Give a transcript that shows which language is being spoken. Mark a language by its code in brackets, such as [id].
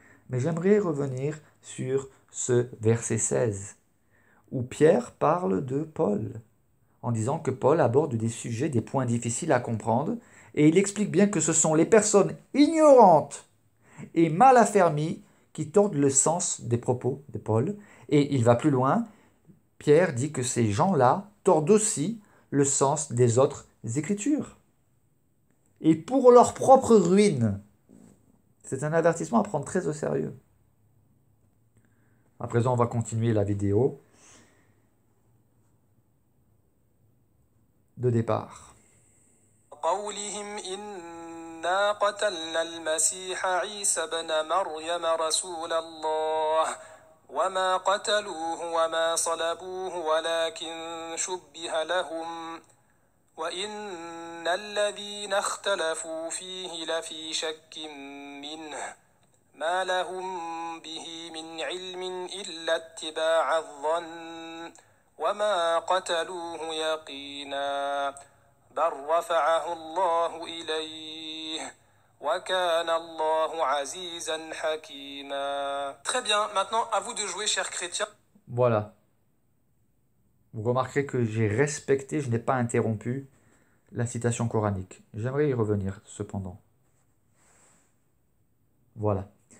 [fr] Mais j'aimerais revenir sur ce verset 16, où Pierre parle de Paul, en disant que Paul aborde des sujets, des points difficiles à comprendre, et il explique bien que ce sont les personnes ignorantes et mal affermies qui tordent le sens des propos de Paul, et il va plus loin, Pierre dit que ces gens-là tordent aussi le sens des autres écritures, et pour leur propre ruine. C'est un avertissement à prendre très au sérieux. À présent, on va continuer la vidéo de départ. [ar] قولهم إنا قتلنا المسيح عيسى بن مريم رسول الله وما قتلوه وما صلبوه ولكن شبه لهم وإن الذين اختلفوا فيه لفي شك منه ما لهم به من علم إلا اتباع الظن وما قتلوه يقينا بل رفعه الله إليه وكان الله عزيزا حكيما. [fr] Très bien, maintenant à vous de jouer, chers chrétiens. Voilà. Vous remarquerez que j'ai respecté, je n'ai pas interrompu la citation coranique. J'aimerais y revenir cependant. Voilà.